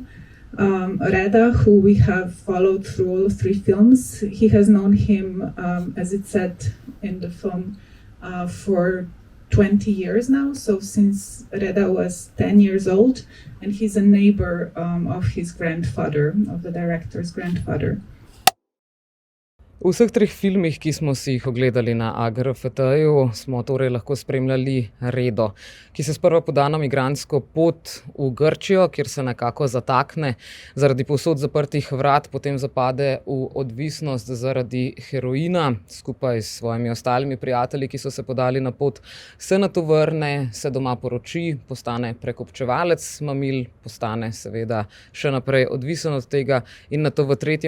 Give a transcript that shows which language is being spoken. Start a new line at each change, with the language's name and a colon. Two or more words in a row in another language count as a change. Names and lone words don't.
English: Reda, who we have followed through all 3 films, he has known him, as it said in the film, for 20 years now, so since Reda was 10 years old, and he's a neighbor of his grandfather, of the director's grandfather.
Slovenian: V vseh 3 filmih, ki smo si jih ogledali na AGRFT-ju, smo torej lahko spremljali Redo, ki se sprva poda na migrantsko pot v Grčijo, kjer se nekako zatakne zaradi povsod zaprtih vrat, potem zapade v odvisnost zaradi heroina, skupaj s svojimi ostalimi prijatelji, ki so se podali na pot, se nato vrne, se doma poroči, postane prekupčevalec mamil, postane seveda še naprej odvisen od tega in nato v 3.